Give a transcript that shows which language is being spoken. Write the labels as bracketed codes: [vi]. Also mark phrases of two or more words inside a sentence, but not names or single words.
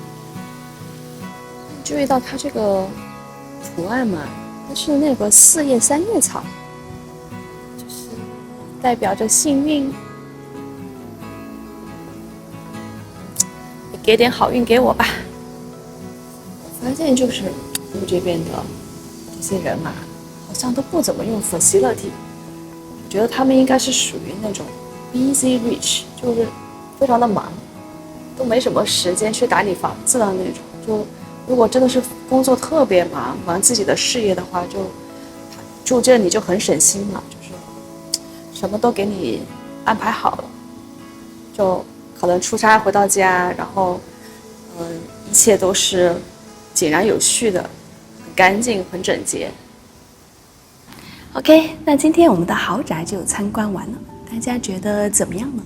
[zh] 注意到它這個圖案嘛，它是那個4葉3葉草，就是代表着幸運。你給點好運給我吧。我發現就是這邊的這些人嘛，好像都不怎麼用 facility。我覺得他們應該是屬於那種 [en] busy rich， [zh] 就是非常的忙，都沒什麼時間去打理房子的那種。就如果真的是工作特別忙自己的事業的話，就住這裡就很省心了，就是什麼都給你安排好了，就可能出差回到家，然後一切都是井然有序的，很乾淨，很整潔。OK， 那今天我們的豪宅就參觀完了， 大家覺得怎麼樣呢？